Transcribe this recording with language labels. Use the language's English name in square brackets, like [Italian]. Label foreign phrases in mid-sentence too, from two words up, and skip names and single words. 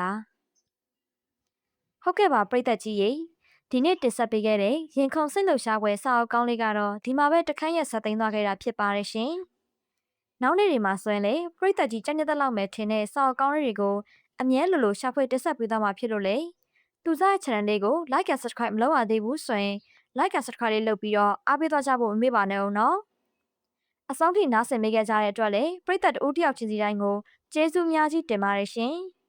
[Burmese] လားဟုတ်ကဲ့ပါပရိသတ်ကြီးရေဒီနေ့တင်ဆက်ပေးခဲ့တဲ့ရင်ခုန်စိတ်လှုပ်ရှားပွဲစာအုပ်ကောင်းလေးကတော့ဒီမှာပဲတခန်းရက်ဆက်သိမ်းသွားခဲ့တာဖြစ်ပါတယ်ရှင်နောက်နေ့တွေမှာဆိုရင်လေပရိသတ်ကြီးကြိုက်တဲ့လောက်မဲ့ထင်တဲ့စာအုပ်ကောင်းလေးတွေကိုအမြဲလိုရှာဖွေတင်ဆက်ပေးသွားမှာဖြစ်လို့လေသူစားရဲ့ channel လေးကို [English] like and subscribe [Burmese] မလုပ်ရသေးဘူးဆိုရင် [English] like and subscribe [Burmese] လေးလုပ်ပြီးတော့အားပေးသွားကြဖို့မမေ့ပါနဲ့ဦးနော်အဆုံးထိနားဆင်ပေးခဲ့ကြတဲ့အတွက်လည်းပရိသတ်တဦးတယောက်ချင်းစီတိုင်းကိုကျေးဇူးများကြီးတင်ပါတယ်ရှင်